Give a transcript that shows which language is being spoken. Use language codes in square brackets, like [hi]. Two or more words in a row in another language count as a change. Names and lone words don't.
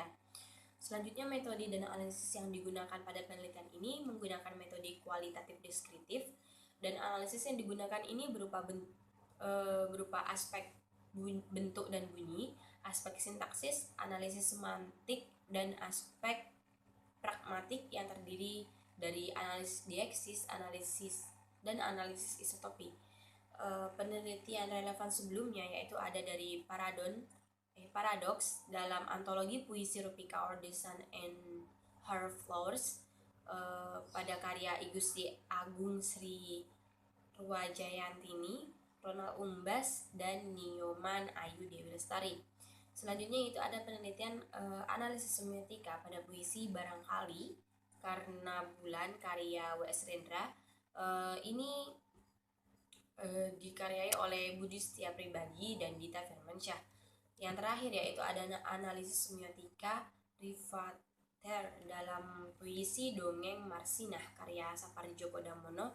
[id] Selanjutnya, metode dan analisis yang digunakan pada penelitian ini menggunakan metode kualitatif deskriptif, dan analisis yang digunakan ini berupa aspek bentuk dan bunyi, aspek sintaksis, analisis semantik, dan aspek pragmatik yang terdiri dari analisis dieksis, analisis dan analisis isotopi. Penelitian relevan sebelumnya yaitu ada dari Paradox dalam antologi puisi Rupika or the Sun and Her Flowers pada karya I Gusti Agung Sri Ruwajayantini, Ronald Umbas, dan Nyoman Ayu Dewi Lestari. Selanjutnya itu ada penelitian analisis semiotika pada puisi Barangkali Karena Bulan karya W.S. Rendra. Ini dikaryai oleh Budi Setia Pribadi dan Dita Firmansyah. Yang terakhir yaitu ada analisis semiotika Rivater dalam puisi Dongeng Marsinah karya Sapardi Djoko Damono.